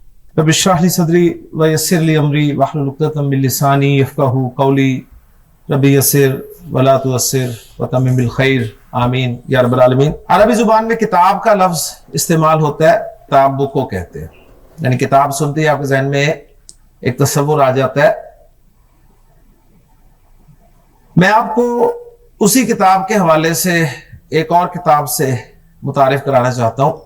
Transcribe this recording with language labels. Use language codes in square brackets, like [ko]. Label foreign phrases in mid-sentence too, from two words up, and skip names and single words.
[ar] رب اشرح لي صدري ويسر لي أمري واحلل عقدة من لساني يفقهوا قولي رب يسر ولا تعسر وتمم بالخير آمين يا رب العالمين. [ur] عربی زبان میں کتاب کا لفظ استعمال ہوتا ہے، کتاب بک کو کہتے ہیں. یعنی کتاب سنتے ہی آپ کے ذہن میں ایک تصور آ جاتا ہے. میں آپ کو اسی کتاب کے حوالے سے ایک اور کتاب سے متعارف کرانا چاہتا ہوں.